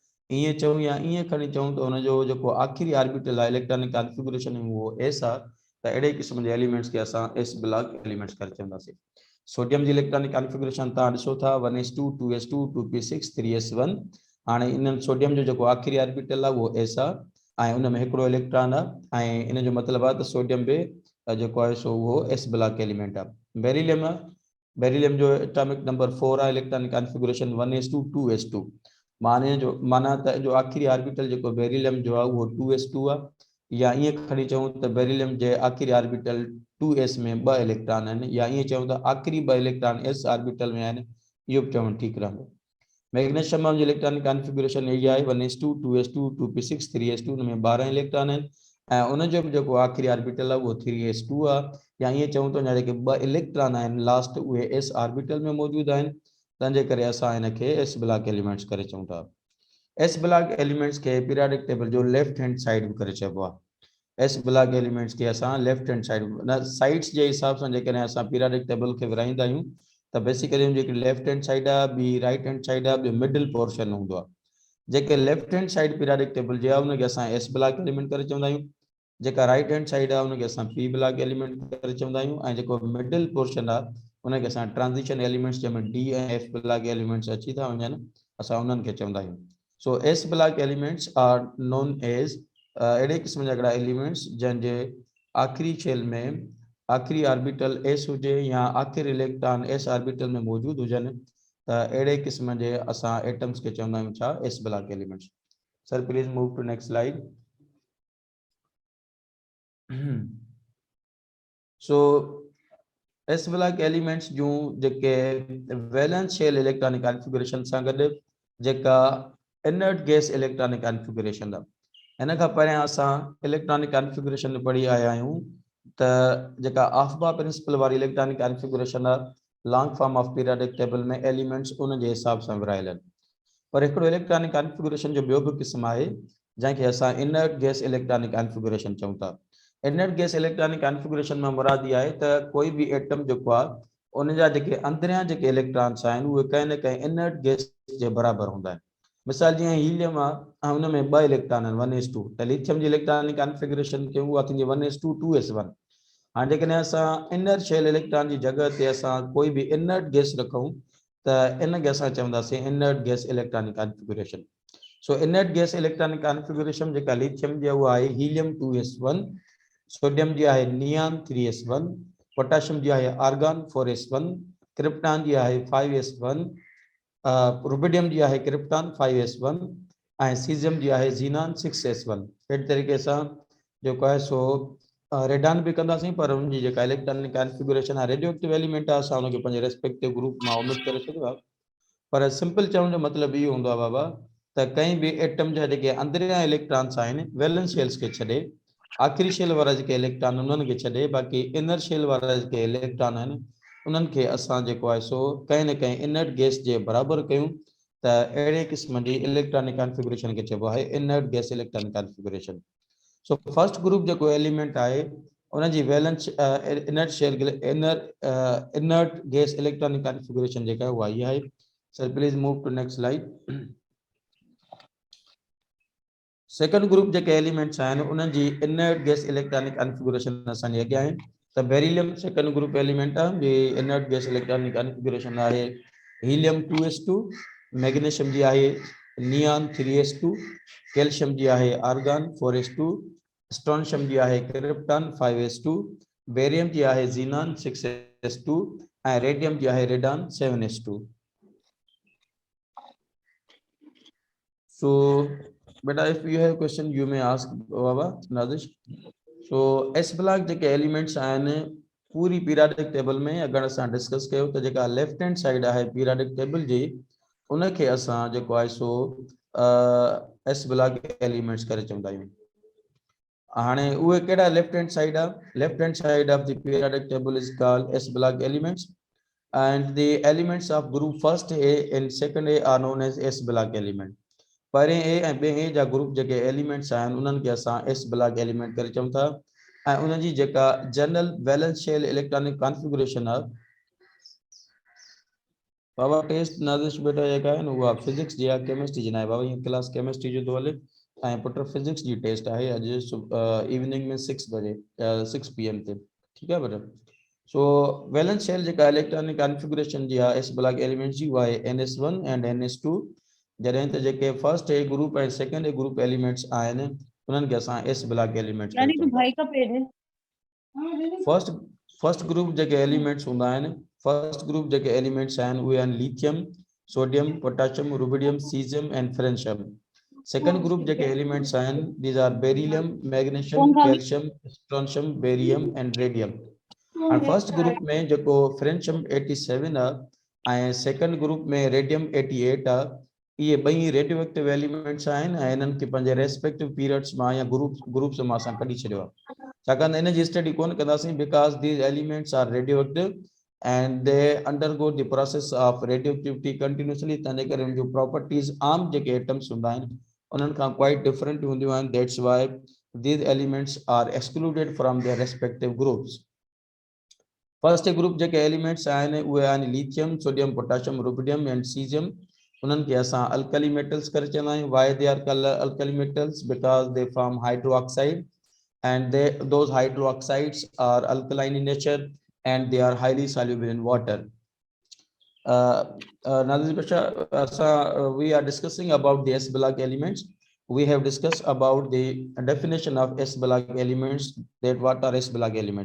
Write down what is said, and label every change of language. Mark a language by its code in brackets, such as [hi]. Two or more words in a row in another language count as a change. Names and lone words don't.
[sd] ईअं चऊं या ईअं खणी चऊं त उनजो जेको आख़िरी ऑर्बिटल आहे [en] electronic configuration [sd] में उहो s आहे, त अहिड़े क़िस्म जे एलिमेंट्स खे असां [en] s block elements [sd] करे चवंदासीं. सोडियम जी [en] electronic configuration [sd] तव्हां ॾिसो था 1s2 2s2 2p6 3s1. हाणे इन सोडियम जो जेको आख़िरी ऑर्बिटल आहे उहो s आहे ऐं उन में हिकिड़ो इलेक्ट्रॉन आहे ऐं इन जो मतिलबु आहे त सोडियम बि जेको आहे सो उहो [en] s block element [sd] आहे. बेरिलियम आहे, बेरिलियम जो [en] atomic number [sd] 4 आहे, [en] electronic configuration [sd] 1s2 2s2. माना त जो आख़िरी ऑर्बिटल जेको बेरिलियम जो आहे उहो 2s2 आहे, या ईअं खणी चऊं त बेरिलियम जे आख़िरी ऑर्बिटल 2s में 2 इलेक्ट्रॉन आहिनि, या ईअं चऊं त आख़िरी 2 इलेक्ट्रॉन [en] s orbital [sd] में आहिनि, इहो बि चवणु ठीकु रहंदो. मैग्नीशियम जी [en] electronic configuration [sd] इहा आहे 1s2 2s2 2p6 3s2. उन में 12 इलेक्ट्रॉन आहिनि ऐं उन जो बि जेको आख़िरी ऑर्बिटल आहे उहो 3s2 आहे, या ईअं चऊं त जेके 2 इलेक्ट्रॉन आहिनि लास्ट उहे [en] s orbital [sd] में मौजूदु आहिनि, तंहिंजे करे असां हिनखे [en] s block elements [sd] करे चऊं था. [en] s block elements [sd] खे [en] periodic table [sd] जो [en] left hand side [sd] बि करे चइबो आहे. [en] S block elements [sd] खे असां [en] left hand side sides [sd] जे हिसाब सां जेकॾहिं असां [en] periodic table [sd] खे विराईंदा आहियूं त बेसिकली जेकी [en] left hand side [sd] आहे, ॿी [en] right hand side [sd] आहे, ॿियो [en] middle portion [sd] हूंदो आहे. जेके [en] left hand side periodic table [sd] जे आहे उनखे असां [en] S block element [sd] करे चवंदा आहियूं. जेका [en] right hand side [sd] आहे उनखे असां [en] P block element [sd] करे चवंदा आहियूं ऐं जेको [en] middle portion [sd] आहे उनखे असां [en] transition elements [sd] जंहिंमें डी ऐं [en] F block elements [sd] अची था वञनि, असां उन्हनि खे चवंदा आहियूं. [en] so S block elements are known as [sd] अहिड़े क़िस्म जा हिकिड़ा एलिमेंट्स जंहिंजे आख़िरी शेल में आख़िरी ऑर्बिटल एस हुजे या आख़िरी इलेक्ट्रॉन [en] S orbital [sd] में मौजूदु हुजनि, त अहिड़े क़िस्म जे असां एटम्स खे चवंदा आहियूं छा, [en] S block elements. Sir please move to next slide. [sd] सो [en] S block elements [sd] जूं जेके [en] valence shell electronic configuration [sd] सां गॾु जेका [en] inert gas electronic configuration [sd] आहे, हिन खां पहिरियां असां [en] electronic configuration [sd] पढ़ी आया आहियूं त जेका [en] Aufbau principle [sd] वारी [en] electronic configuration [sd] आहे, [en] long form of periodic table [sd] में एलिमेंट्स उन जे हिसाब सां विरायल आहिनि. पर हिकिड़ो [en] electronic configuration [sd] जो ॿियो बि क़िस्म आहे जंहिंखे असां [en] inert gas electronic configuration [sd] चऊं था. [en] inert gas electronic configuration [sd] में मुराद इहा आहे त कोई बि एटम जेको आहे उन जा जेके अंदरियां जेके इलेक्ट्रॉन्स आहिनि उहे कंहिं न कंहिं [en] inert gas [sd] जे बराबरि हूंदा आहिनि. मिसाल जीअं हीलियम आहे ऐं हुन में 2 इलेक्ट्रॉन आहिनि 1s2, त लिथियम जी [en] electronic configuration [sd] कयूं उहा थींदी 1s2 2s1. हाणे जेकॾहिं असां [en] inner shell electron [sd] जी जॻह ते असां कोई बि [en] inert gas [sd] रखूं त इनखे असां चवंदासीं [en] inert gas electronic configuration. [sd] सो [en] inert gas electronic configuration [sd] जेका लिथियम जी उहा आहे हीलियम 2s1, सोडियम जी आहे नियान 3s1, पोटेशियम जी आहे आर्गन 4s1, क्रिप्टॉन जी आहे 5s1, रुबिडियम जी आहे क्रिप्टॉन 5s1 ऐं सीज़ियम जी आहे ज़ीनान 6s1. अहिड़े तरीक़े सां जेको आहे सो रेडान बि कंदासीं, पर उनजी जेका [en] electronic configuration [sd] आहे [en] radio active element [sd] आहे, असां उनखे पंहिंजे [en] respective group [sd] मां ओमिट करे छॾियो आहे. पर सिंपल चवण जो मतिलबु इहो हूंदो आहे बाबा त कंहिं बि एटम जा जेके अंदरियां इलेक्ट्रॉन्स आहिनि [en] valence shells [sd] खे छॾे, आख़िरी शेल वारा जेके इलेक्ट्रॉन उन्हनि खे छॾे, बाक़ी [en] inner shell [sd] वारा जेके इलेक्ट्रॉन आहिनि उन्हनि खे असां जेको आहे सो कंहिं न कंहिं [en] inert gas [sd] जे बराबरि कयूं त अहिड़े क़िस्म जी [en] electronic configuration [sd] खे चइबो आहे [en] inert gas electronic configuration. so first group [sd] जेको एलिमेंट आहे उन जी [en] valence inert gas electronic configuration [sd] जेका आहे उहा ई आहे। [en] Sir please move to next slide. second group [sd] जेके एलिमेंट्स आहिनि उन्हनि जी [en] inert gas electronic configuration [sd] असांजे अॻियां आहे। त बेरिलियम [en] second group element [sd] आहे जे [en] inert gas electronic configuration [sd] आहे हीलियम 2s2, मैग्नीशियम जी आहे नियॉन 3s2, कैल्शियम जी आहे आर्गन 4s2, स्ट्रोंशियम जी आहे क्रिप्टॉन 5s2, बेरियम जी आहे ज़ीनॉन 6s2 ऐं रेडियम जी आहे रेडॉन 7s2। [en] So, beta, if you have question, you may ask Baba Nazish. So, S block [sd] जेके एलिमेंट्स आहिनि पूरी [en] periodic table [sd] में अगर असां डिस्कस कयो त जेका [en] left hand side [sd] आहे [en] periodic table [sd] जी उनखे असां जेको आहे सो [en] S block elements [sd] करे चवंदा आहियूं। हाणे उहे कहिड़ा [en] left hand side [sd] आहे? [en] left hand side of the periodic table is called S block elements and the elements of group first A and second A are known as S block element। [sd] पहिरें ए ऐं ॿिए ए जा ग्रुप जेके एलिमेंट्स आहिनि उन्हनि खे असां [en] S block element [sd] करे चऊं था ऐं उन्हनि जी जेका [en] general valence shell electronic configuration [sd] आहे बाबा टेस्ट नाज़िश बेटा जेका आहे न उहा फिजिक्स जी आहे केमिस्ट्री जी न आहे बाबा हीअ क्लास केमिस्ट्री जो थो हले ऐं पुट फिजिक्स जी टेस्ट आहे अॼु इवनिंग में 6 बजे 6 PM ते ठीकु आहे बेटा। सो [en] valence shell [sd] जेका [en] electronic configuration [sd] जी आहे [en] S block elements [sd] जी उहा आहे NS1 एंड NS2 जॾहिं त जेके [en] first A group [sd] ऐं [en] second A group elements [sd] आहिनि उन्हनि खे असां [en] S block elements [sd] करे चऊं [hi] भाई का पेड़ है [sd] था। [en] first group [sd] जेके एलिमेंट्स हूंदा आहिनि [en] first group [sd] जेके एलिमेंट्स आहिनि उहे आहिनि लिथियम सोडियम पोटेशियम रुबिडियम सीजियम एंड फ्रेंशियम। [en] second group [sd] जेके एलिमेंट्स आहिनि [en] these are [sd] बेरिलियम मैग्नीशियम कैल्शियम स्ट्रोंशियम बेरियम एंड रेडियम। और [en] first group [sd] में जेको फ्रेंशियम 87 आहे ऐं [en] second group [sd] में रेडियम 88 आहे ये ॿई [en] radio active elements [sd] आहिनि ऐं इन्हनि खे पंहिंजे [en] respective periods [sd] मां या ग्रुप्स मां असां कढी छॾियो आहे छाकाणि इन जी स्टडी कोन कंदासीं [en] because these elements are radio active and they undergo the process of radio activity continuously [sd] तंहिंजे करे उन जूं प्रॉपर्टीज़ आम जेके एटम्स हूंदा आहिनि उन्हनि खां [en] quite different [sd] हूंदियूं आहिनि [en] that's why these elements are excluded from their respective groups. first group [sd] जेके एलिमेंट्स आहिनि उहे आहिनि लिथियम सोडियम पोटेशियम रुबिडियम एंड सीजियम उन्हनि खे असां [en] alkali metals [sd] करे चवंदा आहियूं। [en] why they are called alkali metals because they form hydroxide and those hydroxides are alkaline in nature and they are highly soluble in water। Nazish Basha, we are discussing about the S block elements. We have discussed about the definition of S block elements, that what are S block elements.